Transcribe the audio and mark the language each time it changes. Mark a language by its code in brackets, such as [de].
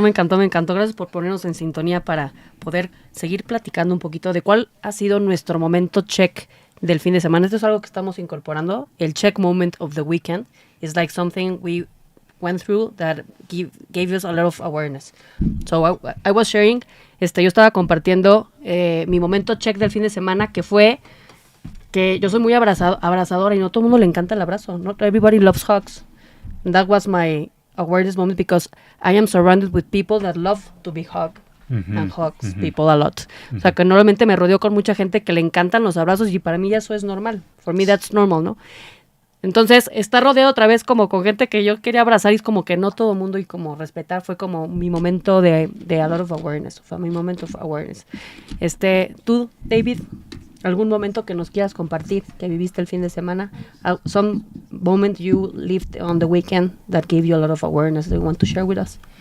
[es] Gracias por ponernos en sintonía para poder seguir platicando un poquito de cuál ha sido nuestro momento check del fin de semana. Esto es algo que estamos incorporando. [en] El check moment of the weekend is like something we went through that gave us a lot of awareness. So I was sharing, [es] yo estaba compartiendo mi momento check del fin de semana, que fue que yo soy muy abrazadora y no todo el mundo le encanta el abrazo. [en] Not everybody loves hugs. And that was my awareness moment because I am surrounded with people that love to be hugged. And hugs people a lot. [es] O sea, que normalmente me rodeo con mucha gente que le encantan los abrazos y para mí eso es normal. [en] For me that's normal, [es] ¿no? Entonces, estar rodeado otra vez como con gente que yo quería abrazar y es como que no todo el mundo y como respetar fue como mi momento de [en] a lot of awareness. [es] Fue mi momento [en] of awareness. [es] Tú, David, ¿algún momento que nos quieras compartir que viviste el fin de semana? [en] Some moment you lived on the weekend that gave you a lot of awareness that you want to share with us?